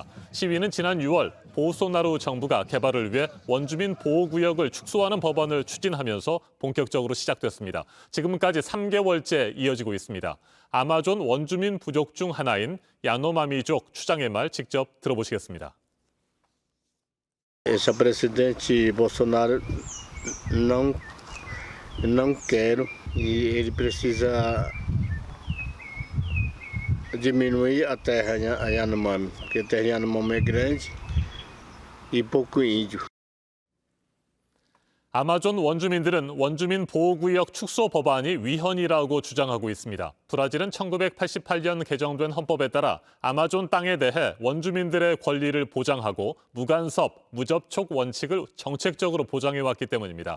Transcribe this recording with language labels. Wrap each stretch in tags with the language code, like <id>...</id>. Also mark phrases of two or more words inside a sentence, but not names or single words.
<ko>시위는 지난 6월 보소나루 정부가 개발을 위해 원주민 보호구역을 축소하는 법안을 추진하면서 본격적으로 시작됐습니다. 지금까지 3개월째 이어지고 있습니다. 아마존 원주민 부족 중 하나인 야노마미족 추장의 말 직접 들어보시겠습니다.</ko> <pt>Esse presidente Bolsonaro não quer e ele precisa diminuir a terra Yanomami, porque a terra Yanomami é grande e pouco índio.</pt> <ko>아마존 원주민들은 원주민 보호구역 축소 법안이 위헌이라고 주장하고 있습니다. 브라질은 1988년 개정된 헌법에 따라 아마존 땅에 대해 원주민들의 권리를 보장하고 무간섭, 무접촉 원칙을 정책적으로 보장해왔기 때문입니다.</ko>